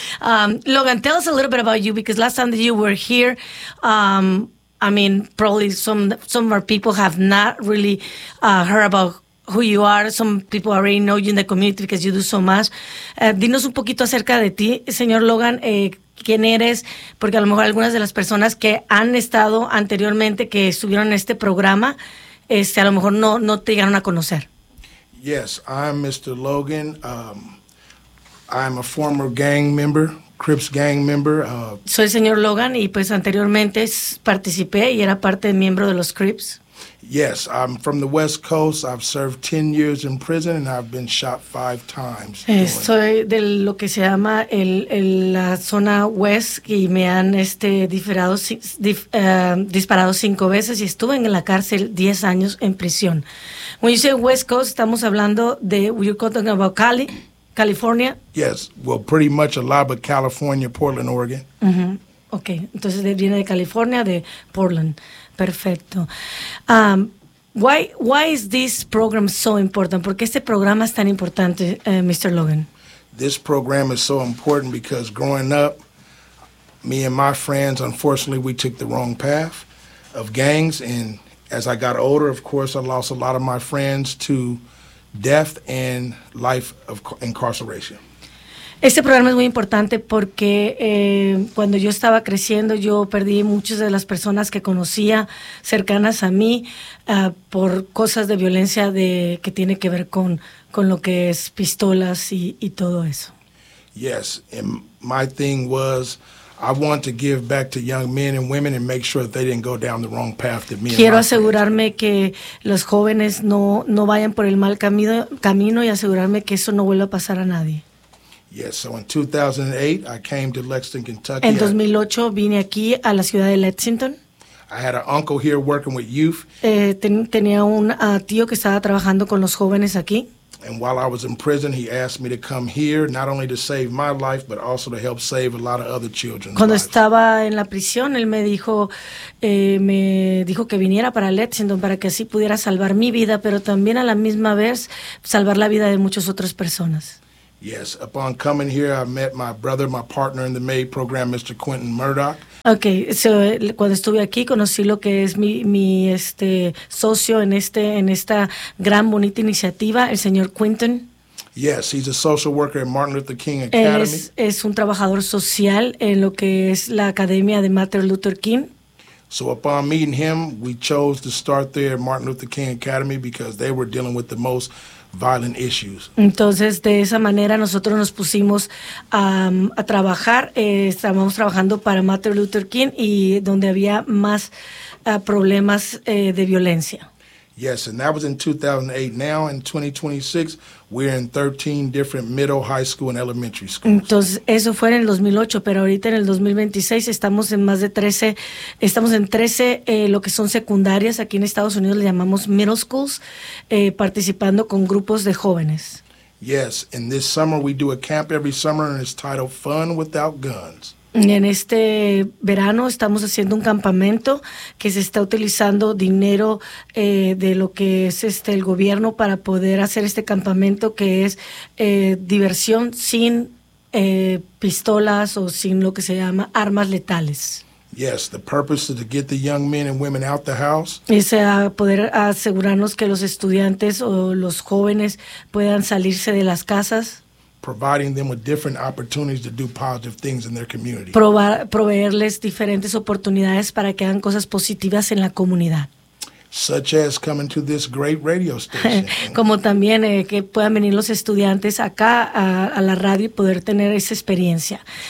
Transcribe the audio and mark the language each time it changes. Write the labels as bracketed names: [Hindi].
[English] Logan, tell us a little bit about you, because last time that you were here, probably some of our people have not really heard about who you are. Some people already know you in the community because you do so much. [Spanish] Dinos un poquito acerca de ti, señor Logan, quién eres, porque a lo mejor algunas de las personas que han estado anteriormente, que estuvieron en este programa, a lo mejor no te llegaron a conocer. [English] Yes, I'm Mr. Logan. I'm a former gang member, Crips gang member. [Spanish] Soy señor Logan y pues anteriormente participé y era parte de miembro de los Crips. [English] Yes, I'm from the West Coast. I've served 10 years in prison and I've been shot 5 times. [Spanish] Soy de lo que se llama la zona West y me han disparado 5 veces y estuve en la cárcel 10 años en prisión. [English] When you say West Coast, [Spanish] estamos hablando de, [English] you're talking about Cali, California? Yes, well, pretty much a lot of California, Portland, Oregon. [Spanish] Mm-hmm. Okay, entonces viene de California, de Portland. Perfecto. [English] Why is this program so important? [Spanish] ¿Por qué este programa es tan importante, Mr. Logan? [English] This program is so important because growing up, me and my friends, unfortunately, we took the wrong path of gangs. And as I got older, of course, I lost a lot of my friends to death and life of incarceration. [Spanish] Este programa es muy importante porque cuando yo estaba creciendo, yo perdí muchas de las personas que conocía cercanas a mí por cosas de violencia que tiene que ver con lo que es pistolas y todo eso. [English] Yes, and my thing was, I want to give back to young men and women and make sure that they didn't go down the wrong path that me and [Spanish] Quiero asegurarme que los jóvenes no vayan por el mal camino y asegurarme que eso no vuelva a pasar a nadie. [English] Yes, so in 2008, I came to Lexington, Kentucky. [Spanish] En 2008, vine aquí a la ciudad de Lexington. [English] I had an uncle here working with youth. [Spanish] Tenía un tío que estaba trabajando con los jóvenes aquí. [English] And while I was in prison, he asked me to come here, not only to save my life, but also to help save a lot of other children's [Spanish] Cuando Estaba en la prisión, él me dijo que viniera para Lexington para que así pudiera salvar mi vida, pero también a la misma vez salvar la vida de muchas otras personas. [English] Yes, upon coming here, I met my brother, my partner in the MAID program, Mr. Quinton Murdoch. [Spanish] Okay, so cuando estuve aquí, conocí lo que es mi socio en esta gran, bonita iniciativa, el señor Quinton. [English] Yes, he's a social worker at Martin Luther King Academy. [Spanish] Es un trabajador social en lo que es la Academia de Martin Luther King. [English] So upon meeting him, we chose to start there at Martin Luther King Academy because they were dealing with the most violent issues. [Spanish] Entonces, de esa manera, nosotros nos pusimos a trabajar. Estábamos trabajando para Martin Luther King y donde había más problemas de violencia. [English] Yes, and that was in 2008. Now, in 2026, we're in 13 different middle, high school, and elementary schools. [Spanish] Entonces, eso fue en el 2008, pero ahorita en el 2026 estamos en más de 13, estamos en 13 lo que son secundarias. Aquí en Estados Unidos le llamamos middle schools, participando con grupos de jóvenes. [English] Yes, and this summer we do a camp every summer, and it's titled Fun Without Guns. [Spanish] En este verano estamos haciendo un campamento que se está utilizando dinero de lo que es el gobierno para poder hacer este campamento, que es diversión sin pistolas o sin lo que se llama armas letales. [English] Yes, the purpose is to get the young men and women out the house. [Spanish] Es poder asegurarnos que los estudiantes o los jóvenes puedan salirse de las casas. [English] Providing them with different opportunities to do positive things in their community. [Spanish] Proveerles diferentes oportunidades para que hagan cosas positivas en la comunidad. [English] Such as coming to this great radio station. [Spanish] Como también que puedan venir los estudiantes acá a la radio y poder tener esa experiencia.